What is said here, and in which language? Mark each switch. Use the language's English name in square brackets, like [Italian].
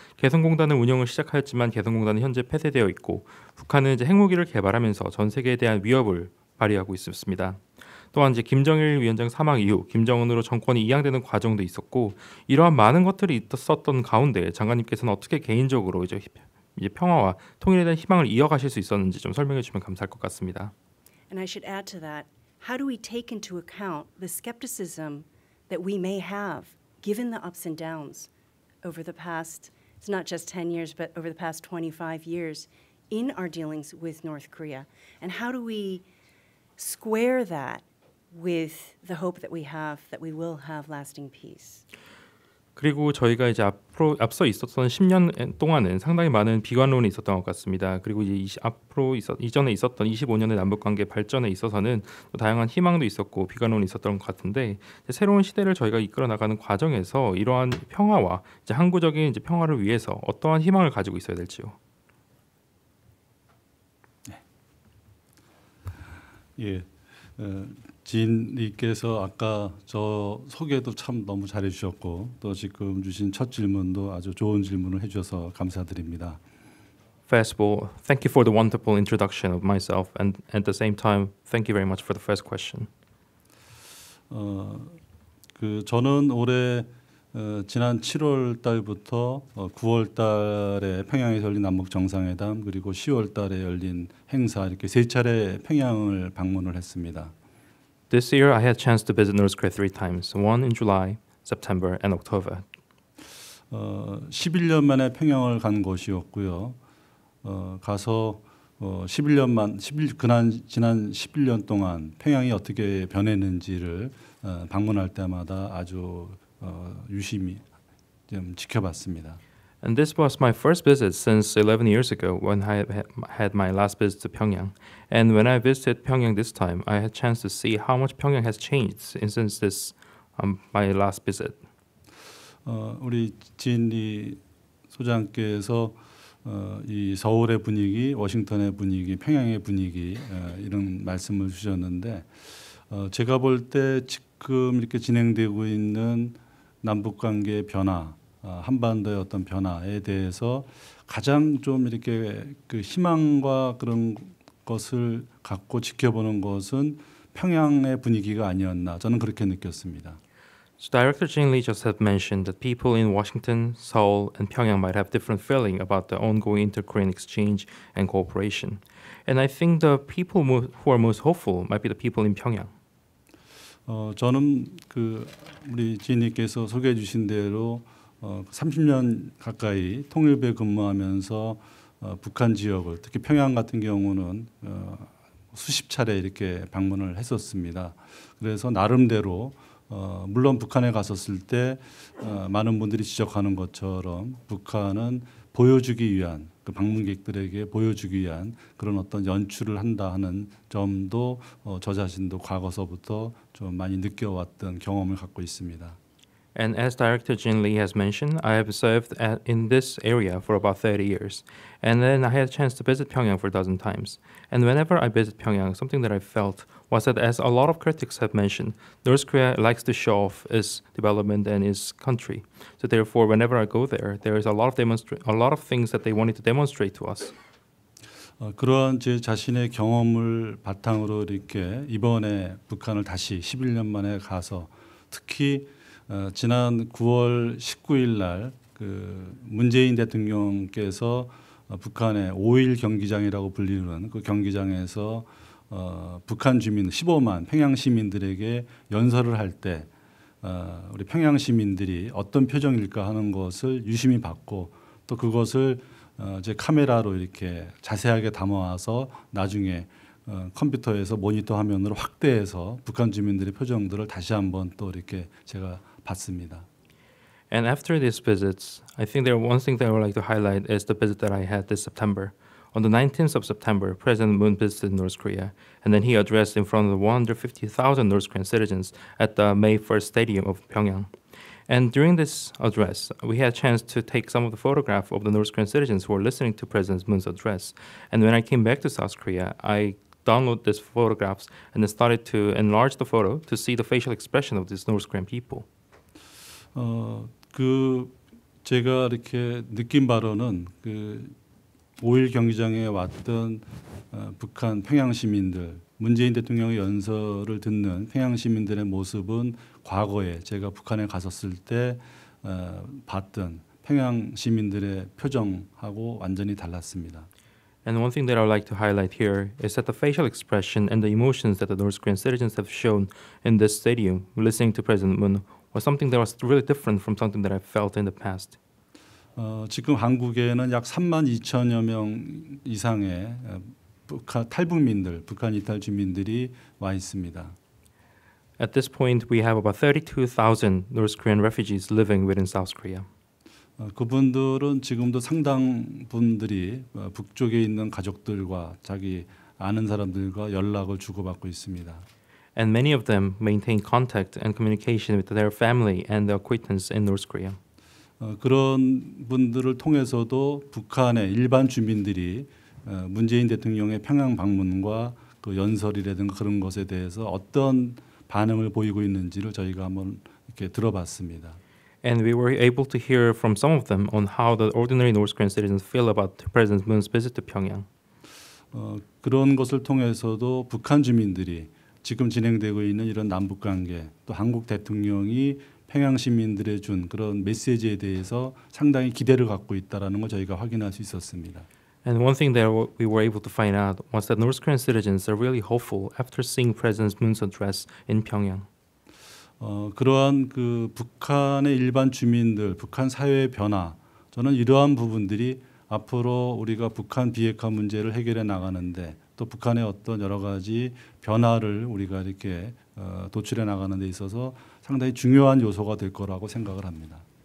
[Korean] 개성공단은 운영을 시작하였지만 개성공단은 현재 폐쇄되어 있고 북한은 이제 핵무기를 개발하면서 전 세계에 대한 위협을 발휘하고 있었습니다. 또한 이제 김정일 위원장 사망 이후 김정은으로 정권이 이양되는 과정도 있었고 이러한 많은 것들이 있었던 가운데 장관님께서는 어떻게 개인적으로 이제 평화와 통일에 대한 희망을 이어가실 수 있었는지 좀 설명해 주시면 감사할 것 같습니다. [English] And I should add to that, how do we take into account the skepticism that we may have given the ups and downs over the past, it's not just 10 years, but over the past 25 years in our dealings with North Korea? And how do we square that with the hope that we will have lasting peace? [Korean] 그리고 저희가 이제 앞서 있었던 10년 동안은 상당히 많은 비관론이 있었던 것 같습니다. 그리고 이제 이전에 있었던 25년의 남북 관계 발전에 있어서는 또 다양한 희망도 있었고 비관론이 있었던 것 같은데 새로운 시대를 저희가 이끌어 나가는 과정에서 이러한 평화와 이제 항구적인 이제 평화를 위해서 어떠한 희망을 가지고 있어야 될지요? 예. 지인님께서 아까 저 소개도 참 너무 잘해주셨고 또 지금 주신 첫 질문도 아주 좋은 질문을 해주셔서 감사드립니다. [English] First of all, thank you for the wonderful introduction of myself, and at the same time, thank you very much for the first question. [Korean] 저는 올해 지난 7월 달부터 9월 달에 평양에서 열린 남북 정상회담 그리고 10월 달에 열린 행사 이렇게 세 차례 평양을 방문을 했습니다. [English] This year, I had a chance to visit North Korea 3 times, one in July, September, and October. [Korean] 11년 만에 평양을 간 것이었고요. 가서 지난 11년 동안 평양이 어떻게 변했는지를 방문할 때마다 아주 유심히 좀 지켜봤습니다. [English] And this was my first visit since 11 years ago when I had my last visit to Pyongyang. And when I visited Pyongyang this time, I had a chance to see how much Pyongyang has changed since this my last visit. [Korean] 우리 진리 소장께서 이 서울의 분위기, 워싱턴의 분위기, 평양의 분위기 이런 말씀을 주셨는데 제가 볼 때 지금 이렇게 진행되고 있는 남북 관계의 변화, 한반도의 어떤 변화에 대해서 가장 좀 이렇게 그 희망과 그런 것을 갖고 지켜보는 것은 평양의 분위기가 아니었나 저는 그렇게 느꼈습니다. [English] So Director Jin Lee just had mentioned that people in Washington, Seoul, and Pyongyang might have different feeling about the ongoing inter-Korean exchange and cooperation. And I think the people who are most hopeful might be the people in Pyongyang. [Korean] 저는 우리 지인님께서 소개해 주신 대로 30년 가까이 통일부에 근무하면서 북한 지역을 특히 평양 같은 경우는 수십 차례 이렇게 방문을 했었습니다. 그래서 나름대로 물론 북한에 갔었을 때 많은 분들이 지적하는 것처럼 북한은 보여주기 위한 그 방문객들에게 보여주기 위한 그런 어떤 연출을 한다 하는 점도 저 자신도 과거서부터 좀 많이 느껴왔던 경험을 갖고 있습니다. [English] And as Director Jin Lee has mentioned, I have served in this area for about 30 years. And then I had a chance to visit Pyongyang for a dozen times. And whenever I visit Pyongyang, something that I felt was that, as a lot of critics have mentioned, North Korea likes to show off its development and its country. So therefore, whenever I go there, there is a lot of things that they wanted to demonstrate to us. [Korean] 그러한 제 자신의 경험을 바탕으로 이렇게 이번에 북한을 다시 11년 만에 가서 특히 지난 9월 19일 날 문재인 대통령께서 북한의 5일 경기장이라고 불리는 그 경기장에서 북한 주민 15만 평양 시민들에게 연설을 할 때 우리 평양 시민들이 어떤 표정일까 하는 것을 유심히 봤고 또 그것을 제 카메라로 이렇게 자세하게 담아와서 나중에 컴퓨터에서 모니터 화면으로 확대해서 북한 주민들의 표정들을 다시 한번 또 이렇게 제가 봤습니다. [English] And after these visits, I think there one thing that I would like to highlight is the visit that I had this September. On the 19th of September, President Moon visited North Korea, and then he addressed in front of the 150,000 North Korean citizens at the May 1st Stadium of Pyongyang. And during this address, we had a chance to take some of the photographs of the North Korean citizens who were listening to President Moon's address. And when I came back to South Korea, I downloaded these photographs and then started to enlarge the photo to see the facial expression of these North Korean people. [Korean] 제가 이렇게 느낀 바로는 5.1 경기장에 왔던 북한 평양 시민들, 문재인 대통령의 연설을 듣는 평양 시민들의 모습은 과거에 제가 북한에 갔었을 때 봤던 평양 시민들의 표정하고 완전히 달랐습니다. [English] And one thing that I would like to highlight here is that the facial expression and the emotions that the North Korean citizens have shown in this stadium listening to President Moon was something that was really different from something that I felt in the past. [Korean] 지금 한국에는 약 32,000여 명 이상의 북한 탈북민들, 북한 이탈 주민들이 와 있습니다. [English] At this point, we have about 32,000 North Korean refugees living within South Korea. [Korean] 그분들은 지금도 상당 분들이 북쪽에 있는 가족들과 자기 아는 사람들과 연락을 주고받고 있습니다. [English] And many of them maintain contact and communication with their family and their acquaintance in North Korea. [Korean] 그런 분들을 통해서도 북한의 일반 주민들이 문재인 대통령의 평양 방문과 그 연설이라든가 그런 것에 대해서 어떤 반응을 보이고 있는지를 저희가 한번 이렇게 들어봤습니다. [English] And we were able to hear from some of them on how the ordinary North Korean citizens feel about President Moon's visit to Pyongyang. [Korean] 그런 것을 통해서도 북한 주민들이 지금 진행되고 있는 이런 남북 관계 또 한국 대통령이 평양 시민들에 준 그런 메시지에 대해서 상당히 기대를 갖고 있다라는 걸 저희가 확인할 수 있었습니다. [English] And one thing that we were able to find out was that North Korean citizens are really hopeful after seeing President Moon's address in Pyongyang. [Korean] 그러한 그 북한의 일반 주민들, 북한 사회의 변화, 저는 이러한 부분들이 앞으로 우리가 북한 비핵화 문제를 해결해 나가는데 또 북한의 어떤 여러 가지 변화를 우리가 이렇게 도출해 나가는 데 있어서 상당히 중요한 요소가 될 거라고 생각을 합니다.